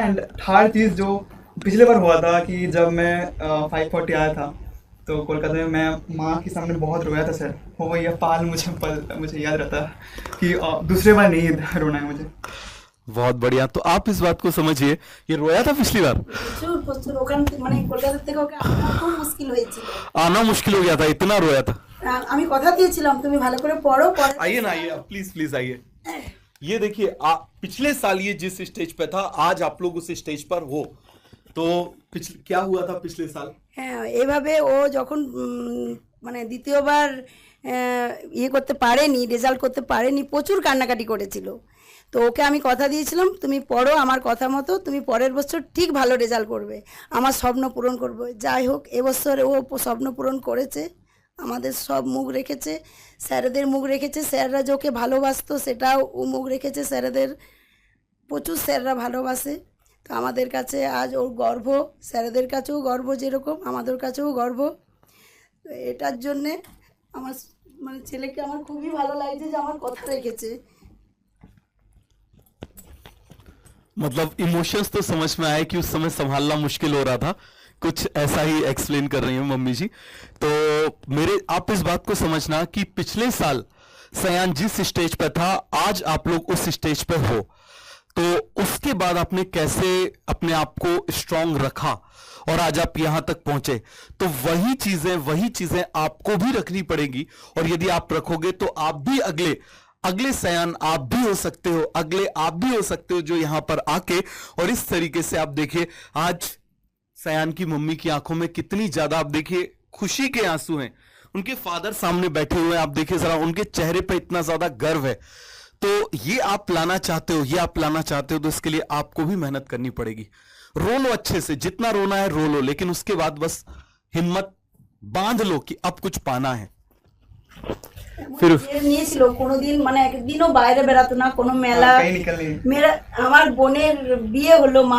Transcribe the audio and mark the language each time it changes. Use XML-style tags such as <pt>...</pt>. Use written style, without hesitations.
<hi>And third चीज़ जो पिछले बार हुआ था कि जब मैं 540 आया था तो कोलकाता में मैं माँ के सामने बहुत रोया था सर। वो ये मुझे याद रहता है कि दूसरे बार नहीं रोना है मुझे। बहुत बढ़िया। तो आप इस बात को समझिए, ये रोया था पिछली बार,</hi> <bn>প্রচুর প্রচুর ওখান থেকে মানে কলকাতা থেকে ওকে আনা খুব মুশকিল হয়েছিল।</bn> <hi>आना मुश्किल हो गया था, इतना रोया था।</hi> <bn>আমি কথা দিয়েছিলাম তুমি ভালো করে পড়ো, পরে</bn> <hi>आइए ना, आइए प्लीज प्लीज आइए। ये देखिए, पिछले साल ये जिस स्टेज पे था, आज आप लोग उस स्टेज पर हो, तो क्या हुआ था पिछले साल?</hi> <bn>হ্যাঁ এভাবে ও যখন মানে দ্বিতীয়বার ইয়ে করতে পারেনি, রেজাল্ট করতে পারেনি, প্রচুর কান্নাকাটি করেছিল। তো ওকে আমি কথা দিয়েছিলাম তুমি পড়ো আমার কথা মতো, তুমি পরের বছর ঠিক ভালো রেজাল্ট করবে, আমার স্বপ্ন পূরণ করবে। যাই হোক এবছর ও স্বপ্ন পূরণ করেছে, আমাদের সব মুখ রেখেছে, স্যারেদের মুখ রেখেছে, স্যাররা যে ওকে ভালোবাসতো সেটাও ও মুখ রেখেছে, স্যারেদের প্রচুর স্যাররা ভালোবাসে। তো আমাদের কাছে আজ ওর গর্ব, স্যারেদের কাছেও গর্ব, যেরকম আমাদের কাছেও গর্ব। তো এটার জন্যে আমার মানে ছেলেকে আমার খুবই ভালো লাগছে যে আমার কথা রেখেছে।</bn> <hi>मतलब इमोशंस तो समझ में आया कि उस समय संभालना मुश्किल हो रहा था, कुछ ऐसा ही एक्सप्लेन कर रही हैं मम्मी जी। तो आप इस बात को समझना कि पिछले साल सयान जिस स्टेज पे था, आज आप लोग उस स्टेज पे हो, तो उसके बाद आपने कैसे अपने आप को स्ट्रांग रखा और आज आप यहां तक पहुंचे, तो वही चीजें आपको भी रखनी पड़ेगी। और यदि आप रखोगे तो आप भी अगले सयान आप भी हो सकते हो, आप भी हो सकते हो जो यहां पर आके। और इस तरीके से आप देखिए, आज सयान की मम्मी की आंखों में कितनी ज्यादा, आप देखिए, खुशी के आंसू हैं। उनके फादर सामने बैठे हुए हैं, आप देखिए जरा, उनके चेहरे पे इतना ज्यादा गर्व है। तो ये आप लाना चाहते हो, तो इसके लिए आपको भी मेहनत करनी पड़ेगी। रो लो अच्छे से, जितना रोना है रो लो, लेकिन उसके बाद बस हिम्मत बांध लो कि अब कुछ पाना है। फिर</hi> <bn>নিয়েছিল কোনোদিন মানে একদিনও বাইরে বেরাতো না, কোনো মেলা</bn> <hi>कहीं निकल नहीं। मेरा</hi> <bn>আমার বোনের বিয়ে হলো,</bn>